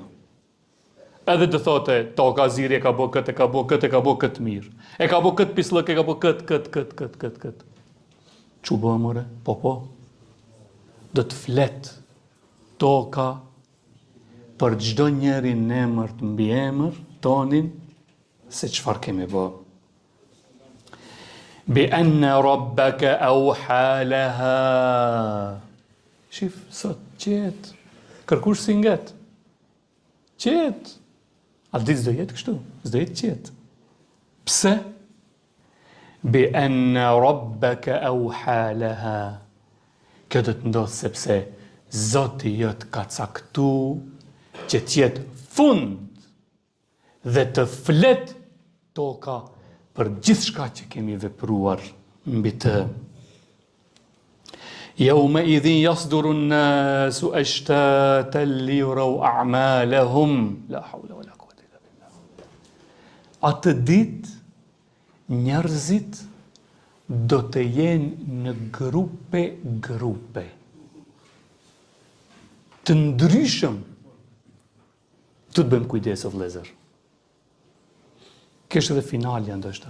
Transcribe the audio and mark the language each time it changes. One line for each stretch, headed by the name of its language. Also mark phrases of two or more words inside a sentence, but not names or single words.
Albanian: Edhe të thote, toka Aziri e ka bu këtë, e ka bu këtë mirë. E ka bu këtë pislëk, e ka bu këtë. Çu bë more? Po. Do të flet toka për çdo njeri në emër të mbi emër tonin se çfarë kemi bë.
Arabic: بأن ربك أوحى لها.
Albanian: Shif sot qet. Kërkush si nget. Qet. A ditë s'do jetë kështu? S'do jetë qet. Pse?
Arabic: بأن ربك أوحى لها.
Albanian: Kjo do të ndodhë sepse Zoti jot ka caktu që t'jetë fund dhe të flet toka për gjithçka që kemi vepruar mbi të.
Arabic: يومئذ يصدر الناس أشتاتا ليروا أعمالهم. لا حول ولا قوة إلا بالله.
Albanian: Atë ditë njerëzit do të jenë në grupe. Të ndryshëm. Të bëjmë kujdes o vëllezër. Kështë edhe finalja ndoshta.